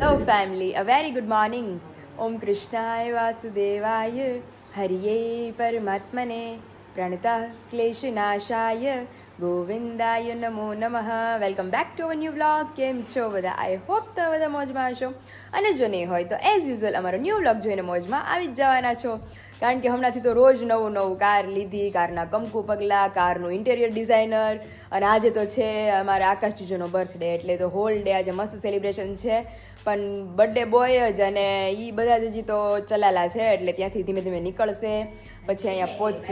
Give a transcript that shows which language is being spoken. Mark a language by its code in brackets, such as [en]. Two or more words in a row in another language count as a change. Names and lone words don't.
[en] family, a very good morning. [sa] ॐ कृष्णाय वासुदेवाय हरये परमात्मने प्रणतः क्लेशनाशाय गोविन्दाय नमो नमः. [en] Welcome back to our new vlog. [gu] કેમ છો બધા? [en] I hope [gu] તમે બધા મોજમાં હશો અને જો નહીં હોય તો [en] as usual [gu] અમારો [en] new vlog [gu] જોઈને મોજમાં આવી જ જવાના છો, કારણ કે હમણાંથી તો રોજ નવું નવું કાર લીધી, કારના કંકુ પગલા, કારનું [en] interior designer, [gu] અને આજે તો છે અમારા આકાશ જીજુનો બર્થડે, એટલે તો [en] whole day [gu] આજે મસ્ત સેલિબ્રેશન છે. પણ [en] birthday boy [gu] જ અને એ બધા જ હજી તો ચલાલા છે, એટલે ત્યાંથી ધીમે ધીમે નીકળશે, પછી અહીંયા પહોંચશે.